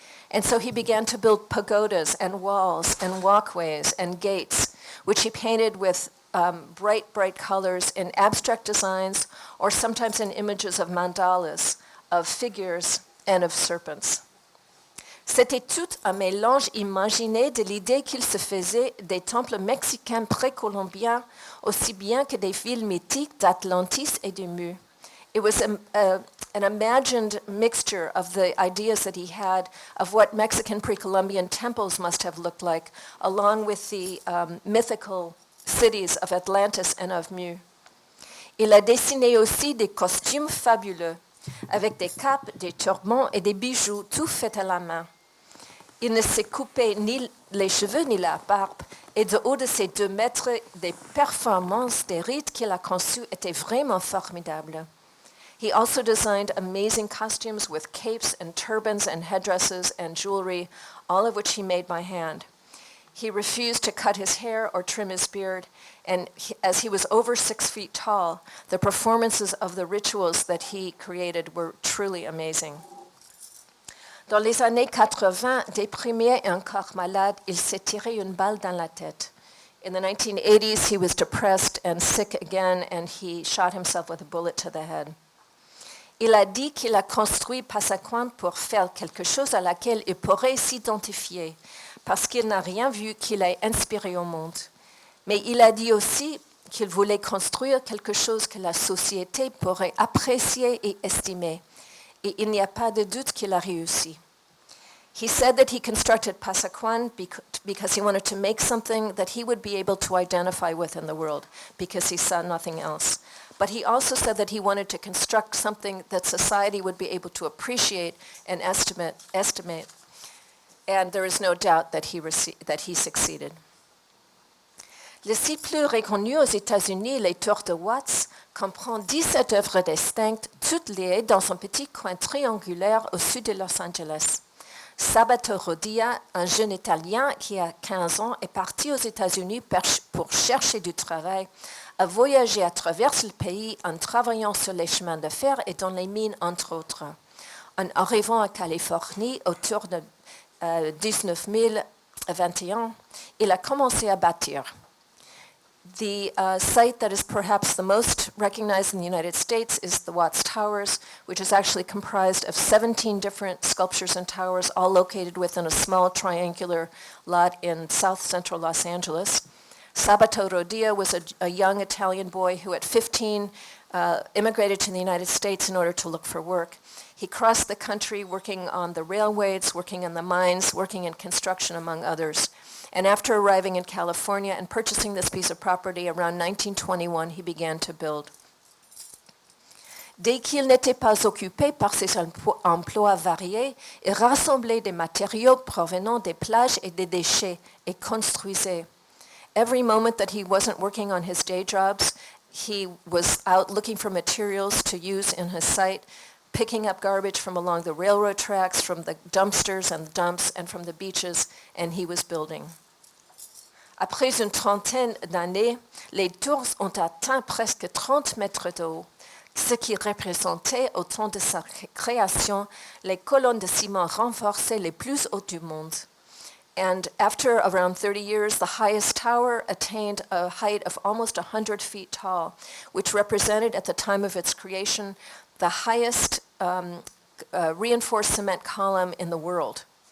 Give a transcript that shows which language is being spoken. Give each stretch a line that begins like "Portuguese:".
English: And so he began to build pagodas and walls and walkways and gates, which he painted with bright colors in abstract designs or sometimes in images of mandalas, of figures and of serpents.
French: C'était tout un mélange imaginé de l'idée qu'il se faisait des temples mexicains précolombiens aussi bien que des villes mythiques d'Atlantis et de Mu.
English: It was an imagined mixture of the ideas that he had of what Mexican pre-Columbian temples must have looked like, along with the mythical cities of Atlantis and of Mu.
French: Il a dessiné aussi des costumes fabuleux, avec des capes, des turbans et des bijoux, tout faits à la main. Il ne s'est coupé ni les cheveux ni la barbe, et de haut de ses 2 mètres, des performances, des rites qu'il a conçus étaient vraiment formidables.
English: He also designed amazing costumes with capes and turbans and headdresses and jewelry, all of which he made by hand. He refused to cut his hair or trim his beard, and as he was over 6 feet tall, the performances of the rituals that he created were truly amazing.
French: Dans les années 80, déprimé et encore malade, il s'est tiré une balle dans la tête.
English: In the 1980s, he was depressed and sick again, and he shot himself with a bullet to the head.
French: Il a dit qu'il a construit Pasaquan pour faire quelque chose à laquelle il pourrait s'identifier, parce qu'il n'a rien vu qui l'ait inspiré au monde. Mais il a dit aussi qu'il voulait construire quelque chose que la société pourrait apprécier et estimer. Et il n'y a pas de doute qu'il a réussi.
English: He said that he constructed Pasaquan because he wanted to make something that he would be able to identify with in the world, because he saw nothing else. But he also said that he wanted to construct something that society would be able to appreciate and estimate. And there is no doubt that he succeeded.
French: Le site plus reconnu aux États-Unis, les Tours de Watts, comprend 17 œuvres distinctes, toutes liées dans un petit coin triangulaire au sud de Los Angeles. Sabato Rodia, un jeune Italien qui a 15 ans, est parti aux États-Unis pour chercher du travail, a voyagé à travers le pays en travaillant sur les chemins de fer et dans les mines, entre autres. En arrivant à Californie, autour de 1921, il a commencé à bâtir.
English: The site that is perhaps the most recognized in the United States is the Watts Towers, which is actually comprised of 17 different sculptures and towers, all located within a small triangular lot in south central Los Angeles. Sabato Rodia was a young Italian boy who at 15 immigrated to the United States in order to look for work. He crossed the country working on the railways, working in the mines, working in construction, among others. And after arriving in California and purchasing this piece of property around 1921, he began to build.
French: Dès qu'il n'était pas occupé par ses emplois variés, il rassemblait des matériaux provenant des plages et des déchets et construisait.
English: Every moment that he wasn't working on his day jobs, he was out looking for materials to use in his site, picking up garbage from along the railroad tracks, from the dumpsters and dumps, and from the beaches, and he was building.
French: Après une trentaine d'années, les tours ont atteint presque 30 mètres de haut, ce qui représentait, au temps de sa création, les colonnes de ciment renforcées les plus hautes du monde.
English: And after around 30 years, the highest tower attained a height of almost 100 feet tall, which represented at the time of its creation the highest reinforced cement column in the world.